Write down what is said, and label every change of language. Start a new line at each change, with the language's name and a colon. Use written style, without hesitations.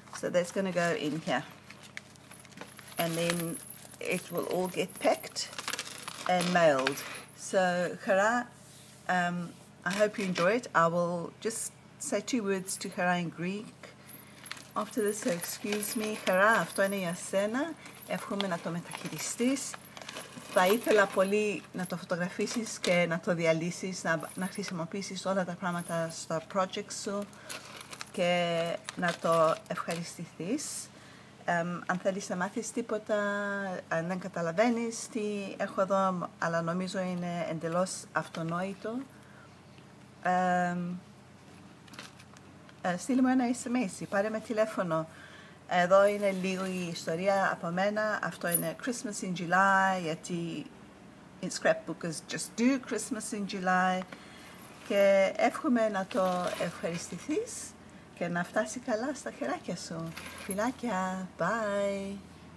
English: So that's going to go in here. And then it will all get packed and mailed. So Hara, I hope you enjoy it. I will just say 2 words to Hara in Greek after this, so excuse me.
Greek: Hara, αυτό είναι για σένα. Εύχομαι να το μεταχειριστείς. Θα ήθελα πολύ να το φωτογραφίσεις και να το διαλύσεις, να χρησιμοποιήσεις όλα τα πράγματα στο project σου και να το ευχαριστηθείς. Αν θέλεις να μάθεις τίποτα, αν δεν καταλαβαίνεις τι έχω εδώ, αλλά νομίζω είναι εντελώς αυτονόητο, στείλ μου ένα SMS, πάρε με τηλέφωνο. Εδώ είναι λίγο η ιστορία από μένα. Αυτό είναι
English: Christmas in July,
Greek: γιατί
English: in scrapbookers just do Christmas in July.
Greek: Και εύχομαι να το ευχαριστηθείς και να φτάσει καλά στα χεράκια σου. Φιλάκια, bye!